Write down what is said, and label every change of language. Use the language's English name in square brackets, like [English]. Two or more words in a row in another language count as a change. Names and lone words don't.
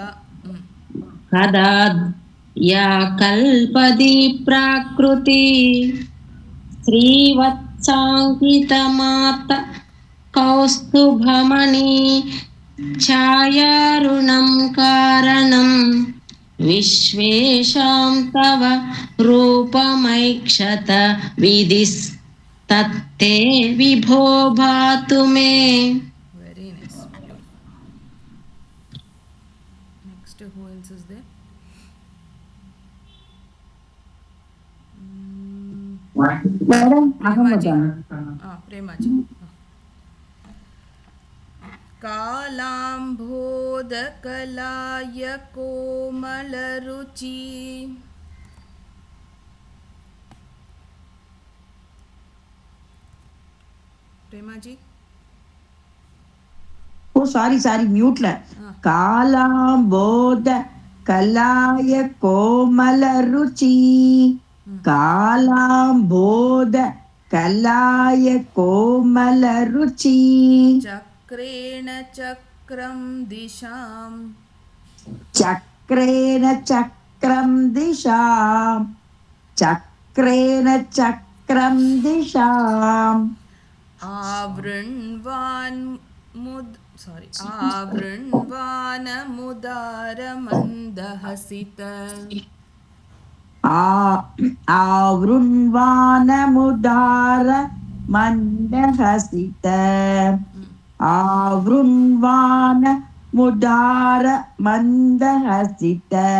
[Sanskrit] कदा या कल्पदी प्राकृति श्रीवत्साङ्कितमात कौस्तुभमणि छायारुणं कारणं विश्वेशां तव रूपमैक्षत विधिस्तत्ते विभो भातु मे [English] very nice. Next, who else is there? [Sanskrit] प्रेमाजी प्रेमाजी कालाम्भोदकलाय कोमलरुचि प्रेमाजी [Tamil] ஓ சாரி மியூட்ல [Sanskrit] कालाम्भोद कलाय कोमल रुचि कालाम्भोद कलाय कोमल रुचि चक्रेण चक्रं दिशां चक्रेण चक्रं दिशां चक्रेण चक्रं दिशां आवृण्वानमुदारमन्दहसित आवृण्वानमुदार मन्दहसित आवृण्वानमुदार मन्दहसित